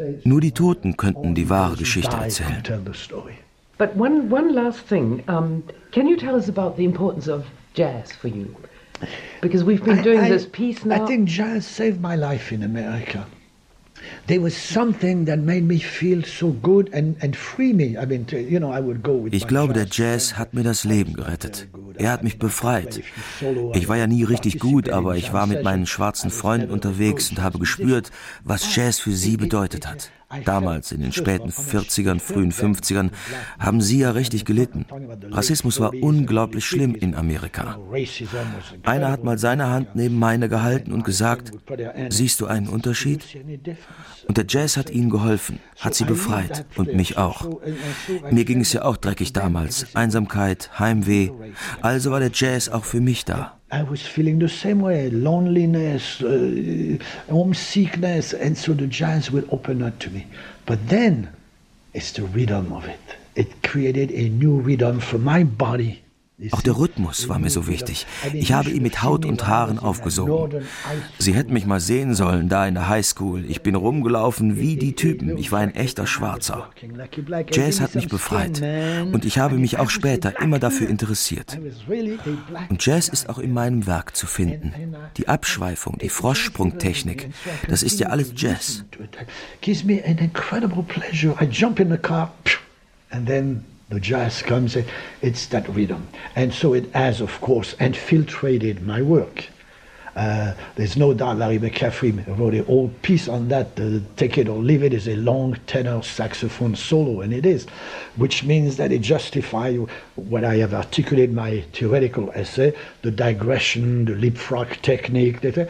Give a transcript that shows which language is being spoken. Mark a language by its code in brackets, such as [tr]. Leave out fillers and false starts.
[de] Nur die Toten könnten die wahre Geschichte erzählen. [en] But one last thing. Can you tell us about the importance of jazz for you? Because we've been doing this piece now. I think jazz saved my life in America. There was something that made me feel so good and free me. I mean, you know, I would go with. [de] Ich glaube, der Jazz hat mir das Leben gerettet. Er hat mich befreit. Ich war ja nie richtig gut, aber ich war mit meinen schwarzen Freunden unterwegs und habe gespürt, was Jazz für sie bedeutet hat. Damals, in den späten 40ern, frühen 50ern, haben sie ja richtig gelitten. Rassismus war unglaublich schlimm in Amerika. Einer hat mal seine Hand neben meine gehalten und gesagt, siehst du einen Unterschied? Und der Jazz hat ihnen geholfen, hat sie befreit und mich auch. Mir ging es ja auch dreckig damals, Einsamkeit, Heimweh. Also war der Jazz auch für mich da. [en] I was feeling the same way, loneliness, homesickness, and so the jazz would open up to me. But then, it's the rhythm of it. It created a new rhythm for my body. [de] Auch der Rhythmus war mir so wichtig. Ich habe ihn mit Haut und Haaren aufgesogen. Sie hätten mich mal sehen sollen, da in der Highschool. Ich bin rumgelaufen wie die Typen. Ich war ein echter Schwarzer. Jazz hat mich befreit. Und ich habe mich auch später immer dafür interessiert. Und Jazz ist auch in meinem Werk zu finden. Die Abschweifung, die Froschsprungtechnik, das ist ja alles Jazz. [en] Gives me an incredible pleasure. I jump in the car, and then the jazz comes, it's that rhythm. And so it has, of course, infiltrated my work. There's no doubt Larry McCaffrey wrote a whole piece on that. Take It or Leave It is a long tenor saxophone solo, and it is, which means that it justifies what I have articulated in my theoretical essay, the digression, the leapfrog technique.